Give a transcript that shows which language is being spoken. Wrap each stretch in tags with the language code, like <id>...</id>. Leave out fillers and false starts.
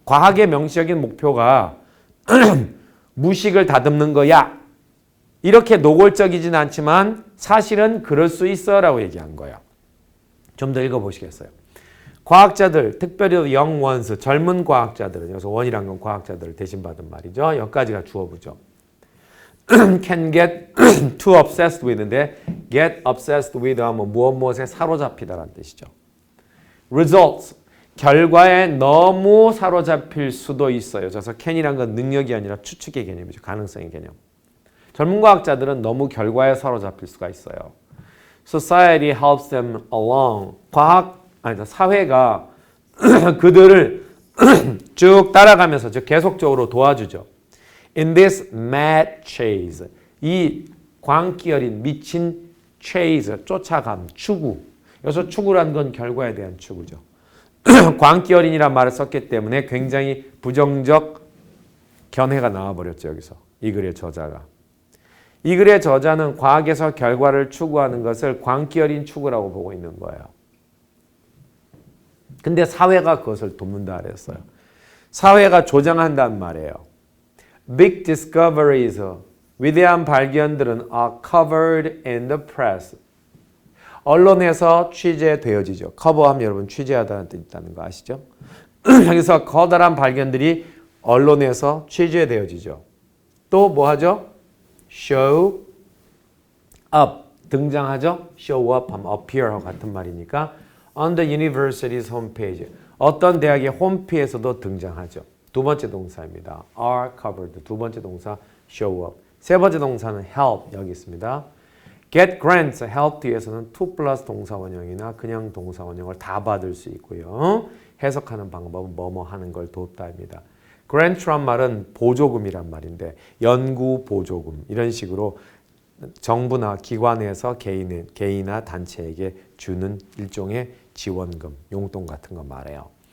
<ko>과학의 명시적인 목표가 무식을 다듬는 거야. 이렇게 노골적이진 않지만 사실은 그럴 수 있어 라고 얘기한 거예요. 좀 더 읽어보시겠어요? 과학자들, 특별히</ko> <en>young ones,</en> <ko>젊은 과학자들은 여기서 원이란 건 과학자들을 대신 받은 말이죠. 여기까지가 주어부죠.</ko> <en>can get too obsessed with</en> <ko>인데</ko> <en>get obsessed with</en> <ko>하면 무엇에 사로잡히다라는 뜻이죠. results, 결과에 너무 사로잡힐 수도 있어요. 그래서 can이란 건 능력이 아니라 추측의 개념이죠. 가능성의 개념. 젊은 과학자들은 너무 결과에 사로잡힐 수가 있어요.</ko> <en>Society helps them along.</en> <ko>사회가 그들을 쭉 따라가면서 즉 계속적으로 도와주죠.</ko> <en>In this mad chase.</en> <ko>이 광기 어린 미친 chase, 쫓아감, 추구. 여기서 추구란 건 결과에 대한 추구죠. 광기 어린이란 말을 썼기 때문에 굉장히 부정적 견해가 나와버렸죠. 여기서 이 글의 저자가. 이 글의 저자는 과학에서 결과를 추구하는 것을 광기 어린 추구라고 보고 있는 거예요. 근데 사회가 그것을 돕는다 그랬어요. 사회가 조장한단 말이에요.</ko> <en>Big discoveries,</en> <ko>위대한 발견들은</ko> <en>are covered in the press.</en> <ko>언론에서 취재되어지죠. 커버하면 여러분 취재하다는 뜻이 있다는 거 아시죠? 여기서 커다란 발견들이 언론에서 취재되어지죠. 또 뭐 하죠?</ko> <en>show up,</en> <ko>등장하죠? show up 하면 appear하고 같은 말이니까</ko> <en>on the university's homepage,</en> <ko>어떤 대학의 홈페이지에서도 등장하죠. 두 번째 동사입니다.</ko> <en>are covered,</en> <ko>두 번째 동사</ko> <en>show up.</en> <ko>세 번째 동사는 help, 여기 있습니다.</ko> <en>get grants,</en> <ko>help 뒤에서는 to 플러스 동사 원형이나 그냥 동사 원형을 다 받을 수 있고요. 해석하는 방법은 뭐뭐 하는 걸 돕다입니다. grant란 말은 보조금이란 말인데 연구 보조금 이런 식으로 정부나 기관에서 개인이나 단체에게 주는 일종의 지원금, 용돈 같은 거 말해요.</ko>